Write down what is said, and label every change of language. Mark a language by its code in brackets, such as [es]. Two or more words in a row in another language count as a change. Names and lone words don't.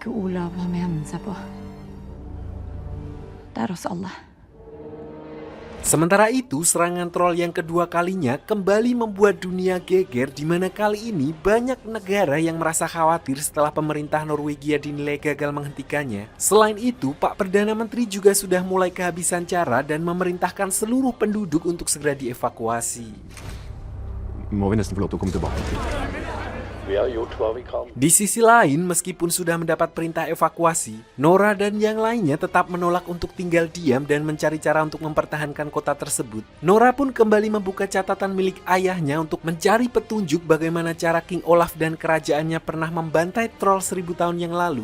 [id] Sementara itu, serangan troll yang kedua kalinya kembali membuat dunia geger, di mana kali ini banyak negara yang merasa khawatir setelah pemerintah Norwegia dinilai gagal menghentikannya. Selain itu, Pak Perdana Menteri juga sudah mulai kehabisan cara dan memerintahkan seluruh penduduk untuk segera dievakuasi. [no] Må vi nesten få lov til å komme tilbake til. [id] Di sisi lain, meskipun sudah mendapat perintah evakuasi, Nora dan yang lainnya tetap menolak untuk tinggal diam dan mencari cara untuk mempertahankan kota tersebut. Nora pun kembali membuka catatan milik ayahnya untuk mencari petunjuk bagaimana cara King Olaf dan kerajaannya pernah membantai troll 1000 tahun yang lalu.